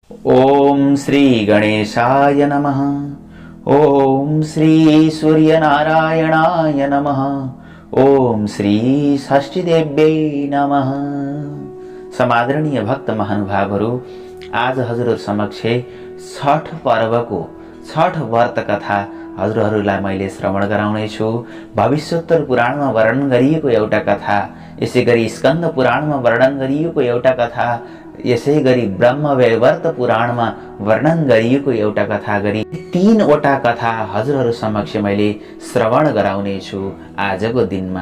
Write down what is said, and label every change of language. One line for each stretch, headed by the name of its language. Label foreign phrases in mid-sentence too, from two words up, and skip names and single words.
Sanskrit: ओम श्री गणेशाय नमः। ओम श्री सूर्यनारायणाय नमः। ओम श्री षष्ठीदेव्यै नमः।
Nepali: समादरणीय भक्त महानुभावहरू, आज हजुरहरु समक्ष छठ पर्वको छठ व्रत कथा हजुरहरूलाई मैले श्रवण गराउने छु। भविष्योत्तर पुराणमा वर्णन गरिएको एउटा कथा, यसैगरी स्कन्द पुराणमा वर्णन गरिएको एउटा कथा, यसैगरी ब्रह्मवैवर्त पुराणमा वर्णन गरिएको एउटा कथा गरी तीनवटा कथा हजुरहरु समक्ष मैले श्रवण गराउने छु आजको दिनमा।